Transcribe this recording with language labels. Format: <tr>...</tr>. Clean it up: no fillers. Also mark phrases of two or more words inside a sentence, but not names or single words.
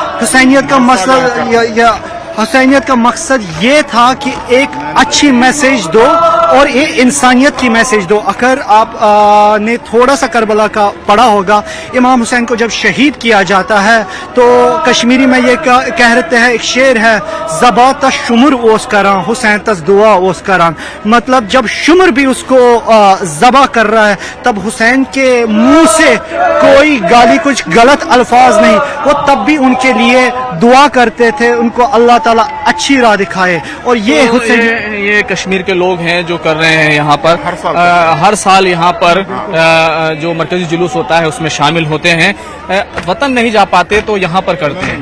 <ur>حسینیت کا مقصد یہ تھا کہ ایک اچھی میسج دو اور یہ انسانیت کی میسج دو۔ اگر آپ نے تھوڑا سا کربلا کا پڑھا ہوگا، امام حسین کو جب شہید کیا جاتا ہے تو کشمیری میں یہ کہہ رہتے ہیں، ایک شعر ہے،</ur> <ks>زبا تا شمر اوس کران حسین تس دعا اوس کران،</ks> <ur>مطلب جب شمر بھی اس کو ذبح کر رہا ہے تب حسین کے منہ سے کوئی گالی کچھ غلط الفاظ نہیں، وہ تب بھی ان کے لیے دعا کرتے تھے، ان کو اللہ تعالیٰ اچھی راہ دکھائے۔ اور یہ کشمیر کے لوگ ہیں جو کر رہے ہیں یہاں پر ہر سال یہاں پر جو مرکزی جلوس ہوتا ہے اس میں شامل ہوتے ہیں، وطن نہیں جا پاتے تو یہاں پر کرتے ہیں۔</ur>